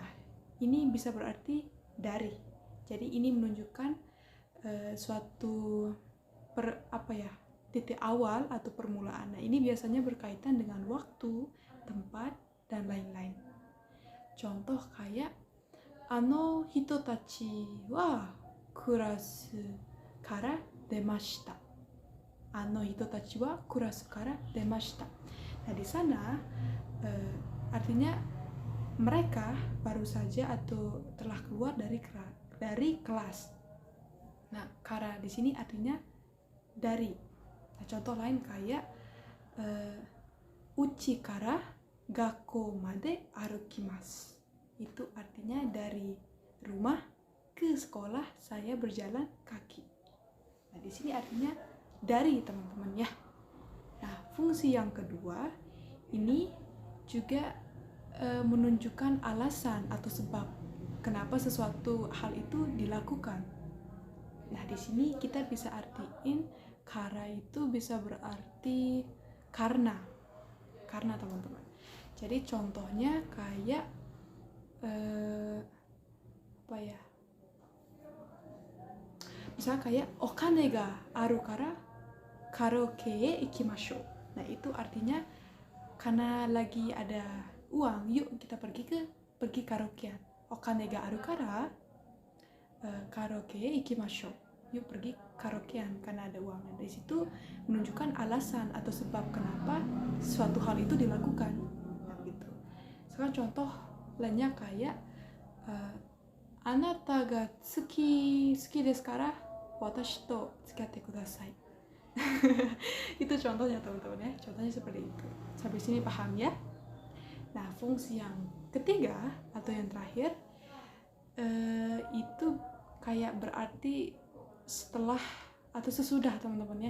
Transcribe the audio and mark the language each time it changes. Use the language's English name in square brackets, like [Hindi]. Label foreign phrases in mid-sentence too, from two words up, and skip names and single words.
[Indonesian] Ini bisa berarti dari. Jadi ini menunjukkan suatu titik awal atau permulaan. Nah, ini biasanya berkaitan dengan waktu, tempat, dan lain-lain. Contoh kayak [Japanese] あの人たちはクラスから出ました. あの人たちはクラスから出ました. [Indonesian] Nah, di sana artinya mereka baru saja atau telah keluar dari kelas. Nah, kara di sini artinya dari. Nah, contoh lain kayak [Japanese] うちから学校まで歩きます. [Indonesian] Itu artinya dari rumah ke sekolah saya berjalan kaki. Nah, di sini artinya dari teman-teman ya. Nah, fungsi yang kedua ini juga menunjukkan alasan atau sebab kenapa sesuatu hal itu dilakukan. Nah, di sini kita bisa artiin kara itu bisa berarti karena teman-teman. Jadi contohnya kayak misalnya kayak [Japanese] お金があるからカラオケへ行きましょう. [Indonesian] Nah, itu artinya karena lagi ada uang, yuk kita pergi karaokean. [Japanese] お金があるからカラオケへ行きましょう. [Indonesian] Yuk pergi karaokean karena ada uang. Dari situ menunjukkan alasan atau sebab kenapa suatu hal itu dilakukan. Nah, gitu. Sekarang contoh lainnya kayak [Japanese] あなたが好きですから私と付き合ってください. [Indonesian] Itu contohnya teman-teman ya. Contohnya seperti itu. Sampai sini paham ya? Nah, fungsi yang ketiga atau yang terakhir itu kayak berarti setelah atau sesudah teman-teman ya.